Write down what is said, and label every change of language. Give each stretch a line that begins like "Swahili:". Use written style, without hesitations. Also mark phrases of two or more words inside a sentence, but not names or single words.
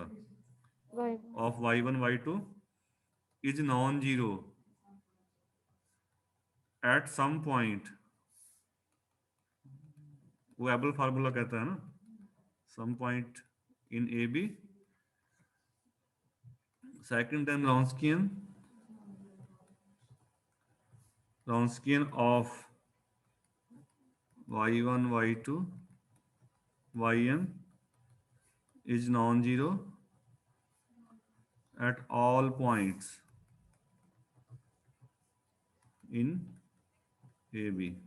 English: of y1 y2 is non zero at some point.
Hindi: वो एबल फार्मूला कहता है ना,
English: some point in A B. second time Wronskian of y1 y2 yn is non-zero at all points in AB.